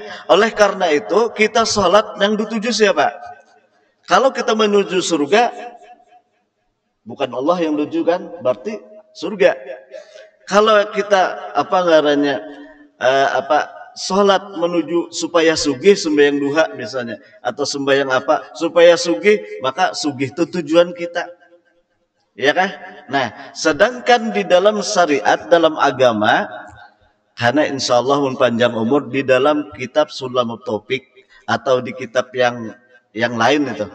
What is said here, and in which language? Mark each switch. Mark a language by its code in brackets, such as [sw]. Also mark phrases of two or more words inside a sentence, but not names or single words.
[id] Oleh karena itu kita sholat yang dituju siapa? Kalau kita menuju surga, bukan Allah yang menuju kan, berarti surga. Kalau kita sholat menuju supaya sugih, sembahyang duha misalnya, atau sembahyang supaya sugih, maka sugih itu tujuan kita, ya kan? Nah, sedangkan di dalam syariat, dalam agama, karena [ar] إن شاء الله [id] panjang umur di dalam kitab Sulamut Taufik atau di kitab yang lain itu.